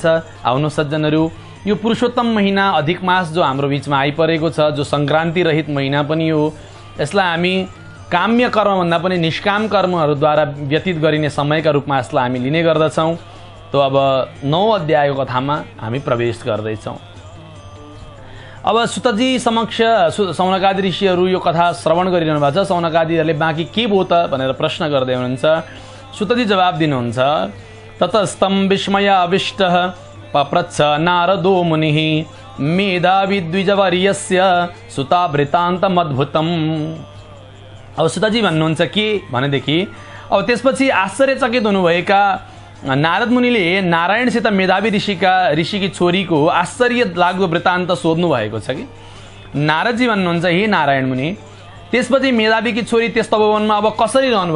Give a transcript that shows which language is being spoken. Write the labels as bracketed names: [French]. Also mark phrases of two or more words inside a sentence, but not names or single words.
[Nepali] आउनु सज्जनहरू, यो पुरुषोत्तम महिना अधिक मास जो हाम्रो बीचमा आइपरेको छ, जो संक्रान्ति रहित महिना पनि हो, यसलाई हामी काम्य कर्म भन्दा पनि निष्काम कर्महरूद्वारा व्यतीत गरिने समयका रूपमा यसलाई हामी लिने गर्दछौं। तो अब 9औं अध्यायको कथामा हामी प्रवेश गर्दैछौं। अब सुतजी समक्ष सौनकादि ऋषिहरू यो कथा श्रवण गरिरहनु भएको छ। सौनकादिहरूले बाँकी के भयो त भनेर प्रश्न गर्दै हुनुहुन्छ। सुतजी जवाब दिनुहुन्छ, [Sanskrit] ततस्तं विस्मय अविष्टः पप्रच्छ नारदो मुनिः मेधावी द्विजवर्यस्य सुतावृतान्तमद्भुतम्। [Nepali] अब सुतजी भन्नुहुन्छ के भनेदेखि अब त्यसपछि आश्चर्यचकित हुनुभएका नारद मुनिले नारायणसित मेधावी ऋषिकी छोरीको आश्चर्य लाग्दो वृत्तान्त सोध्नु भएको छ कि नारदजी भन्नुहुन्छ, हे नारायण मुनि, त्यसपछि मेधावीकी छोरी त्यस तपोवनमा अब कसरी रहनुभयो?